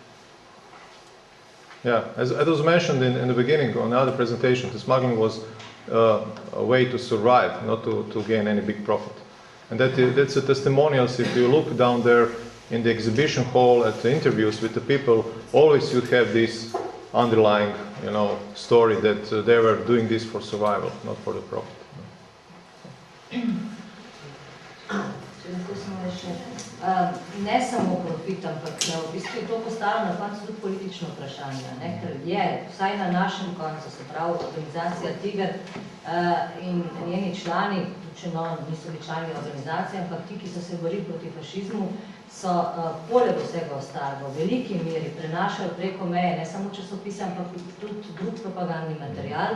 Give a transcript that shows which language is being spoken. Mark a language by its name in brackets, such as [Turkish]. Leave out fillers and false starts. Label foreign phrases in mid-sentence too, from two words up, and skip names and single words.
[English] Yeah, as it was mentioned in the beginning on the other presentation, the smuggling was a way to survive, not to gain any big profit. And that's a testimonials. If you look down there in the exhibition hall at the interviews with the people, always you have this underlying, story that they were doing this for survival, not for the profit. [Slovenian] Ne samo profit, ampak v bistvu je to postalo na koncu tudi politično vprašanje, ker je, vsaj na našem koncu, se pravi organizacija Tiger in njeni člani, če niso bili člani organizacije, ampak ti, ki so se borili proti fašizmu, so poleg vsega ostalega v veliki meri prenašali preko meje, ne samo časopise, ampak tudi drug propagandni material.